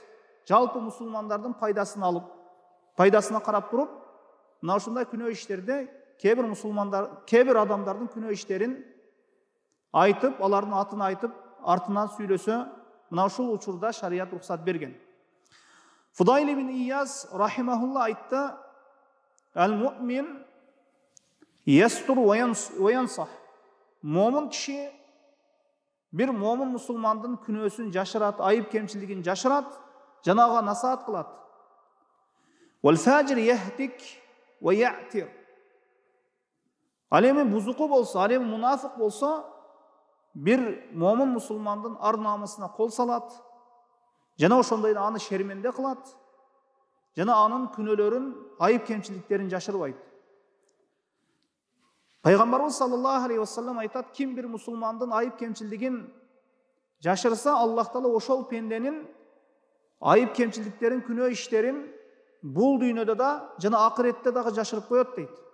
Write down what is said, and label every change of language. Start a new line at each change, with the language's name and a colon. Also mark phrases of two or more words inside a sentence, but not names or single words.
Kyrgyz: Жалпы мусулмандардын пайдасын алып, пайдасына карап туруп, мына ушундай күнөө иштерде кээ бир адамдардын күнөө иштерин айтып, алардын атын айтып, артынан сүйлөсө, мына ушул учурда шарият рухсат берген. Фудайл ибн Ияз рахимахулла айтты:
Arabic: "المؤمن يستر وينصح."
Kyrgyz: Момун киши бир момун мусулмандын күнөөсүн жашырат, айып кемчилигин жашырат, жана ага насаат кылат.
Arabic: والفاجر يهتك ويعير.
Kyrgyz: Ал эми бузуку болсо, ал эми мунафык болсо, бир момун мусулмандын ар намысына кол салат, жана ошондой эле аны шерменде кылат, жана анын күнөөлөрүн, айып кемчиликтерин жашырбайт. Пайгамбарыбыз
Arabic: صلى الله عليه وسلم
Kyrgyz: айтат: ким бир мусулмандын айып кемчилигин жашырса, Аллах Таала ошол пенденин айып кемчиликтерин, күнөө иштерин бул дүйнөдө да жана акыретте дагы жашырып коет дейт.